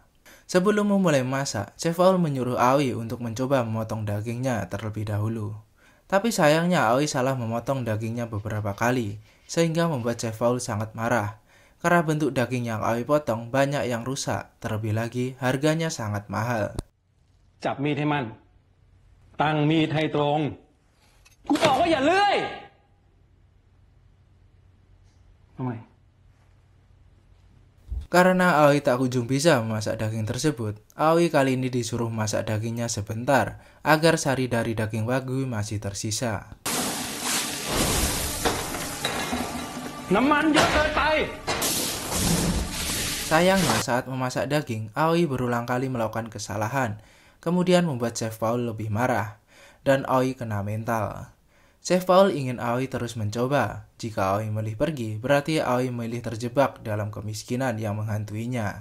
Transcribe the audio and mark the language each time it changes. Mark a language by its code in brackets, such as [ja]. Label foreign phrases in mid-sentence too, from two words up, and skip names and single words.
[id] Sebelum memulai memasak, Chef Paul menyuruh Aoi untuk mencoba memotong dagingnya terlebih dahulu. Tapi sayangnya Aoi salah memotong dagingnya beberapa kali, sehingga membuat Chef Paul sangat marah. Karena bentuk daging yang Aoi potong banyak yang rusak, terlebih lagi harganya sangat mahal. [th] จับมีดให้มั่นตั้งมีดให้ตรงกูบอกว่าอย่าเลื่อยทำไม [id] Karena Aoi tak kunjung bisa memasak daging tersebut, Aoi kali ini disuruh masak dagingnya sebentar agar sari dari daging wagyu masih tersisa. [th] น้ำมันเยอะเกินไป [id] Sayangnya saat memasak daging, Aoi berulang kali melakukan kesalahan, kemudian membuat Chef Paul lebih marah, dan Aoi kena mental. Chef Paul ingin Aoi terus mencoba. Jika Aoi memilih pergi, berarti Aoi memilih terjebak dalam kemiskinan yang menghantuinya.